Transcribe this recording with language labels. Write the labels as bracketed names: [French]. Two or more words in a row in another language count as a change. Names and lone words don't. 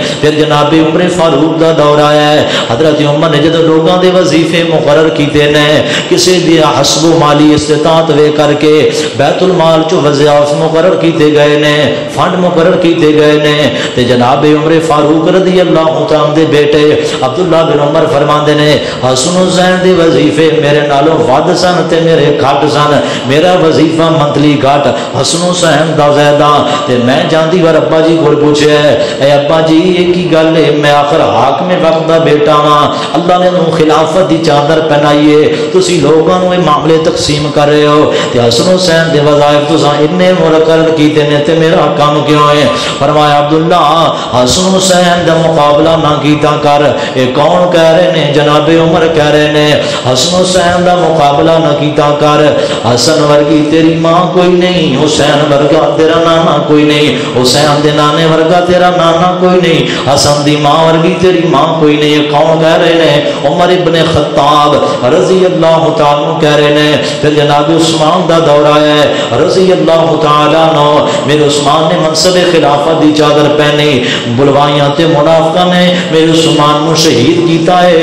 [Punjabi] پھر جناب عمر فاروق دا دور آیا ہے، حضرت عمر نے جب لوگوں دے وظیفے مقرر کیتے نے، کسی دی حسب و مالی استطاعت وے کر کے بیت المال چو وظائف مقرر کیتے گئے نے، فنڈ مقرر کیتے گئے نے، تے جناب عمر فاروق رضی اللہ عنہ دے بیٹے عبداللہ بن عمر فرماندے نے حسن حسین دے وظیفے میرے نالوں ود سن تے میرے گھٹ سن، میرا وظیفہ منتلی گھٹ، حسن حسین دا زیادہ۔ تے میں جاندی وار ابا جی کول پوچھیا اے ابا جی یہ کی گل ہے؟ میں آخر حاکم وقت دا بیٹا ہاں، اللہ نے نوں خلافت دی چادر پہنائی ہے، تسی لوگاں نوں یہ معاملے تقسیم کر رہے ہو تے حسن حسین دے وظائف تساں اتنے مقرر کیتے نے تے میرا کام کیوں ہے؟ فرمایا عبداللہ حسن حسین دا مقابلہ نہ کیتا کر۔ اے کون کہہ رہے نے؟ جناب عمر کہہ رہے نے حسن حسین دا مقابلہ نہ کیتا کر، حسن ورگی تیری ماں کوئی نہیں، حسین ورگا تیرا نانا کوئی نہیں، حسین دے نانے ورگا تیرا نانا کوئی نہیں، حسن دی ماں ورگی تیری ماں کوئی نہیں۔ [Urdu] یہ کون کہہ رہے ہیں؟ عمر ابن خطاب رضی اللہ تعالیٰ کہہ رہے ہیں۔ [Punjabi] پھر جناب عثمان دا دور آیا ہے رضی اللہ تعالیٰ عنہ، میرے عثمان نے منصب خلافت دی چادر پہنی، بلوائیاں تے منافقہ نے میرے عثمان کو شہید کیتا ہے۔